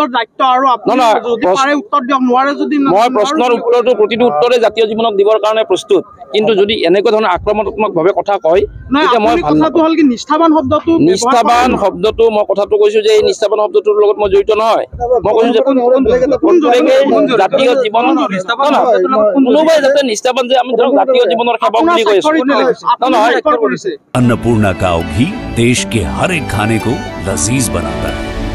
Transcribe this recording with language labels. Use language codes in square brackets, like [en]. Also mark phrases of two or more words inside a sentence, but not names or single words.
[as] মই প্ৰশ্নৰ উত্তৰটো প্ৰতিটো উত্তৰে জাতীয় জীৱনক দিবৰ কাৰণে প্ৰস্তুত কিন্তু যদি এনেকুৱা ধৰণৰ আক্ৰমণাত্মকভাৱে কথা কয় তেতিয়া মই নিষ্ঠাবান শব্দটো মই কথাটো কৈছোঁ যে এই নিষ্ঠাবান শব্দটোৰ লগত মই জড়িত নহয় মই কৈছোঁ যে জাতীয় জীৱন কোনোবাই যাতে নিষ্ঠাবান যে আমি ধৰক জাতীয় জীৱনৰ সেৱক বুলি কৈ আছোঁ নহয় [hi] अन्नपूर्णा काव घी देश के हर एक खाने को लजीज बनाता है।